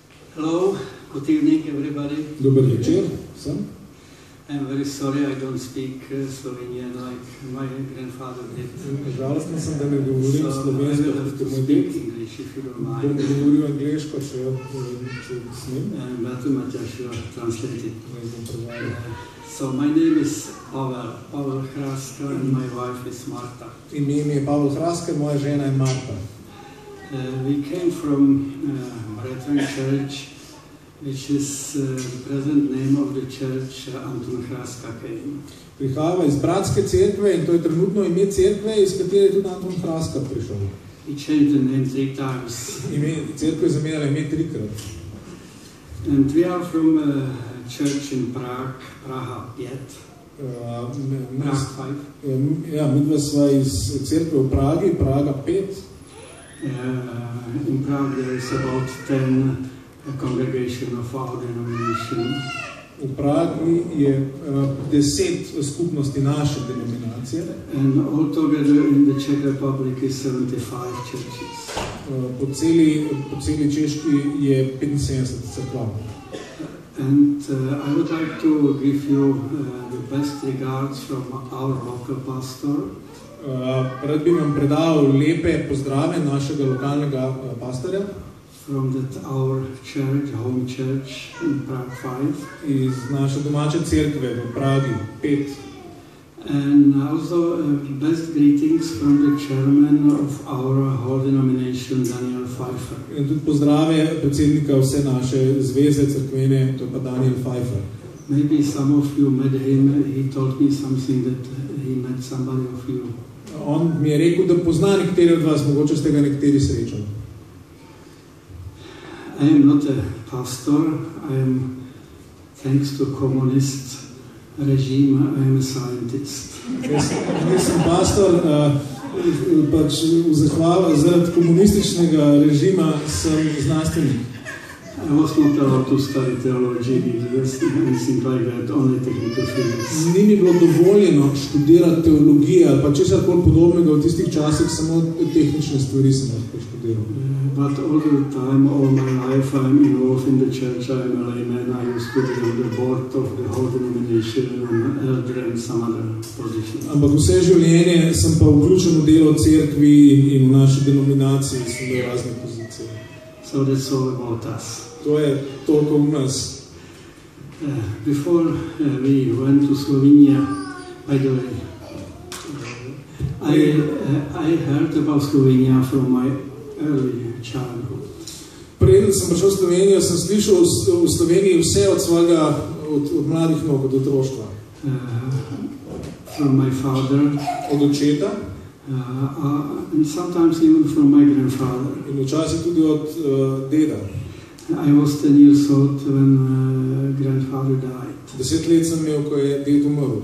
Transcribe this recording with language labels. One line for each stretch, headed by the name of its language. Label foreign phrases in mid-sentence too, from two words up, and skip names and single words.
English: Hello, good evening everybody.
Slovenian: Dober večer vsem.
English: I'm very sorry I don't speak Slovenian like my grandfather did.
Slovenian: Žalostno sem, da ne govorim slovensko, kot moj ded. Bom govoril angliško, če smem.
English: Beatu Matjaš translated. So my name is Pavel Hraska and my wife is Marta.
Slovenian: Ime mi je Pavel Hraska, moja žena je Marta.
English: We came from Brethren Church, which is the present name of the church Anton Hraska came.
Slovenian: Prihajava iz bratske cerkve in to je trenutno ime cerkve, iz katere je tudi Anton Hraska prišel.
English: He changed the name 3 times.
Slovenian: Cerkve je zamenjala ime 3-krat.
English: And we are from a church in Prague, Praha 5. Prague 5.
Slovenian: Ja, midva sva iz cerkve v Pragi, Praga 5.
English: In Prague there is about 10 congregation of our denomination.
Slovenian: V Pragi je 10 skupnosti naše denominacije.
English: And altogether in the Czech Republic is 75 churches.
Slovenian: Po celi Češki je 75 cerkva.
English: And I would like to give you the best regards from our local pastor.
Slovenian: Rad bi vam predal lepe pozdrave našega lokalnega pastorja.
English: From that our church, home church in Prague 5.
Slovenian: Iz naše domače cerkve v Pragi 5.
English: And also best greetings from the chairman of our whole denomination, Daniel Pfeiffer.
Slovenian: In tudi pozdrave predsednika vse naše zveze cerkvene, to je pa Daniel Pfeiffer.
English: Maybe some of you met him. He told me something that he met somebody of you.
Slovenian: On mi je rekel, da pozna nekateri od vas, mogoče ste ga nekateri srečali.
English: I am not a pastor. I am, thanks to communist regime, I am a scientist.
Slovenian: Nisem pastor, pač v zahvalo zaradi komunističnega režima sem znanstvenik.
English: I was not allowed to study theology, anything like that, only technical physics.
Slovenian: Ni mi bilo dovoljeno študirati teologije ali pa česarkoli podobnega v tistih časih, samo tehnične stvari sem lahko študiral.
English: But all the time, all my life, I'm involved in the church. I'm a layman. I used to be on the board of the whole denomination and elder and some other positions.
Slovenian: Ampak vse življenje sem pa vključen v delo cerkvi in v naši denominaciji sem imel razne pozicije.
English: So that's all about us.
Slovenian: To je toliko v nas.
English: Before we went to Slovenia, by the way, I heard about Slovenia from my early childhood.
Slovenian: Preden sem prišel v Slovenijo, sem slišal v Sloveniji vse od svojega, od mladih nog, od otroštva.
English: From my father.
Slovenian: Od očeta.
English: And sometimes even from my grandfather.
Slovenian: In včasih tudi od deda.
English: I was 10 years old when grandfather died.
Slovenian: 10 let sem imel, ko je ded umrl.